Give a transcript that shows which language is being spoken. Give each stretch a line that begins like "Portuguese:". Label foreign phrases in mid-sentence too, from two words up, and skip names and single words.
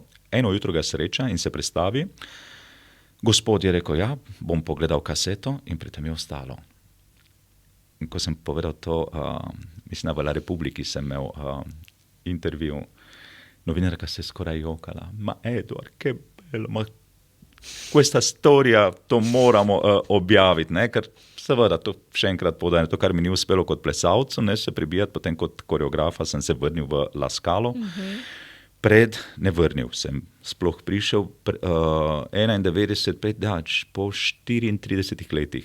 Slovenian: Eno jutro ga sreča in se predstavi. Gospod je rekel, ja, bom pogledal kaseto in pri tem je ostalo. In ko sem povedal to, mislim, v La Republiki sem imel intervju, novinarka se je skoraj jokala.
Italian: Ma Edward, che bello, ma questa storia
Slovenian: to moramo objaviti, ker seveda, to še enkrat povem, to, kar mi ni uspelo kot plesalcu, se prebijati, potem kot koreografa sem se vrnil v La Scalo. Ne vrnil sem, sploh prišel 91, po 34 letih.